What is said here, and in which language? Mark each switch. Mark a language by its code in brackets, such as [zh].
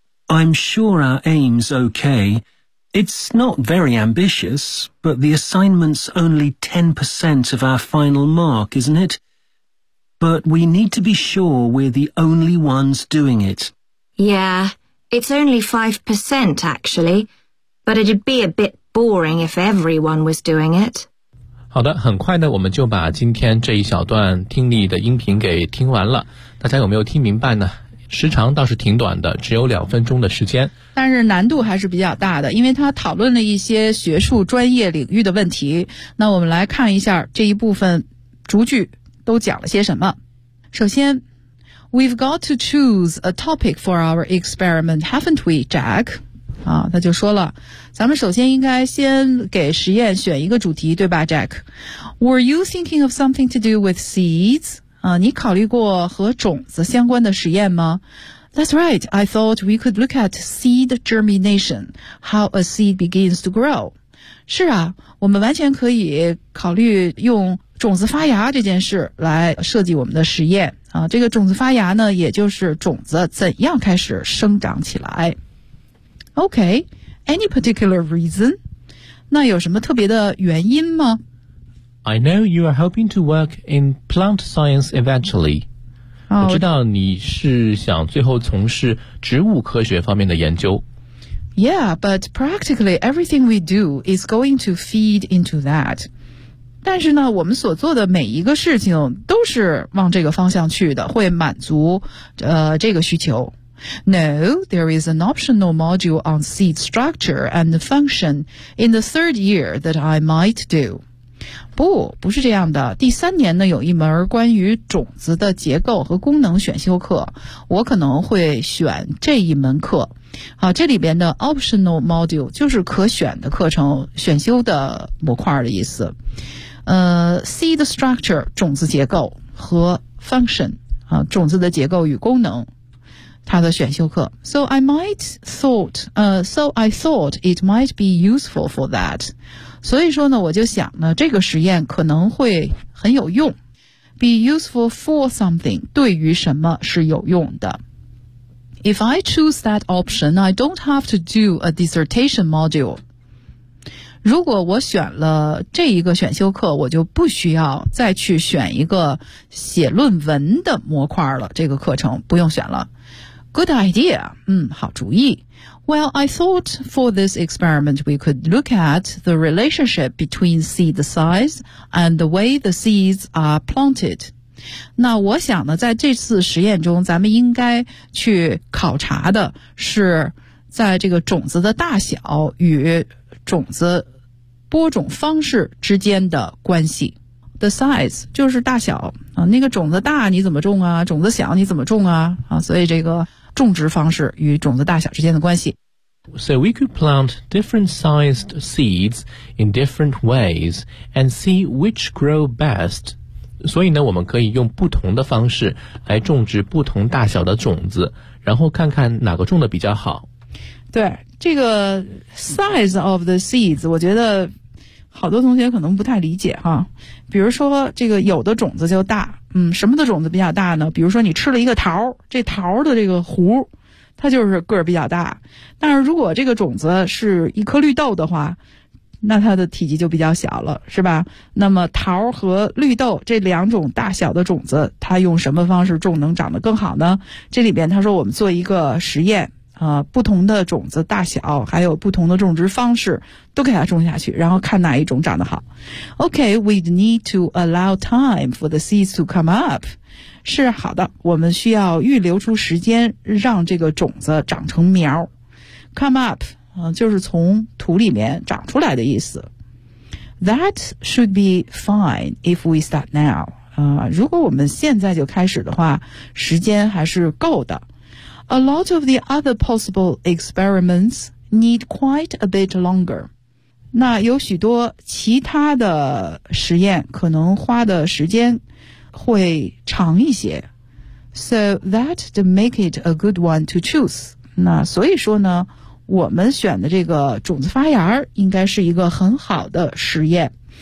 [en] I'm sure our aim's okay. It's not very ambitious, but the assignment's only 10% of our final mark, isn't it? But we need to be sure we're the only ones doing it. Yeah, it's only 5%, actually. But it'd be a bit...boring if everyone was doing it. [zh] 好的，很快呢，我们就把今天这一小段听力的音频给听完了。大家有没有听明白呢？时长倒是挺短的，只有两分钟的时间，但是难度还是比较大的，因为他讨论了一些学术专业领域的问题。那我们来看一下这一部分逐句都讲了些什么。首先， [en] We've got to choose a topic for our experiment, haven't we, Jack? [zh] 啊，他就说了，咱们首先应该先给实验选一个主题，对吧 ，Jack? [en] Were you thinking of something to do with seeds? [zh] 啊，你考虑过和种子相关的实验吗 ？ [en] That's right. I thought we could look at seed germination, how a seed begins to grow. [zh] 是啊，我们完全可以考虑用种子发芽这件事来设计我们的实验。啊，这个种子发芽呢，也就是种子怎样开始生长起来。 [en] Okay, any particular reason? [zh] 那有什么特别的原因吗 [en] ？I know you are hoping to work in plant science eventually.、 Oh, [zh] 我知道你是想最后从事植物科学方面的研究。 [en] Yeah, but practically everything we do is going to feed into that. [zh] 但是呢，我们所做的每一个事情都是往这个方向去的，会满足这个需求。 [en] No, there is an optional module on seed structure and function in the third year that I might do. [zh] 不，不是这样的。第三年呢，有一门关于种子的结构和功能选修课，我可能会选这一门课。好，这里边的 optional module 就是可选的课程，选修的模块的意思。 Seed structure 种子结构和 function 啊，种子的结构与功能。他的选修课 [en] So I thought it might be useful for that. [zh] 所以说呢，我就想呢，这个实验可能会很有用。 [en] Be useful for something, [zh] 对于什么是有用的。 [en] If I choose that option, I don't have to do a dissertation module. [zh] 如果我选了这一个选修课，我就不需要再去选一个写论文的模块了，这个课程不用选了。 [en] Good idea. [zh] 好主意。 [en] Well, I thought for this experiment we could look at the relationship between seed size and the way the seeds are planted. [zh] 那我想呢，在这次实验中，咱们应该去考察的是在这个种子的大小与种子播种方式之间的关系。 The size 就是大小啊，那个种子大你怎么种啊？种子小你怎么种啊？啊，所以这个种植方式与种子大小之间的关系。 [en] So we could plant different sized seeds in different ways and see which grow best. [zh] 所以呢，我们可以用不同的方式来种植不同大小的种子，然后看看哪个种的比较好。对，这个 [en] size of the seeds， [zh] 我觉得好多同学可能不太理解哈。比如说这个有的种子就大，什么的种子比较大呢？比如说你吃了一个桃，这桃的这个核它就是个儿比较大，但是如果这个种子是一颗绿豆的话，那它的体积就比较小了，是吧？那么桃和绿豆这两种大小的种子，它用什么方式种能长得更好呢？这里边他说我们做一个实验啊，不同的种子大小还有不同的种植方式都给它种下去，然后看哪一种长得好。 [en] OK, we'd need to allow time for the seeds to come up. [zh] 是好的，我们需要预留出时间让这个种子长成苗。 Come up、就是从土里面长出来的意思。 [en] That should be fine if we start now. [zh] 如果我们现在就开始的话，时间还是够的。 [en] A lot of the other possible experiments need quite a bit longer. [zh] 那有许多其他的实验可能花的时间会长一些。 [en] So that to make it a good one to choose. [zh] 那所以说呢，我们选的这个种子发芽应该是一个很好的实验。